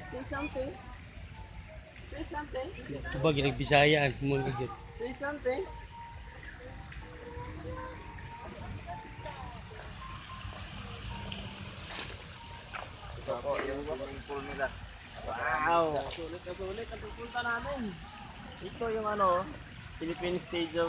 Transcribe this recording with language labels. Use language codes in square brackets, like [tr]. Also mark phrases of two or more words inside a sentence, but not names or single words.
[en] something. Say something. [tl] Ito ba, ginagbisayaan mo gigit. [en] Say something. [tl] Ito po yung [en] swimming pool [tl] nila. [en] Wow! [tl] Sulit na sulit ang pupunta namin. Ito yung ano, Philippine Stadium.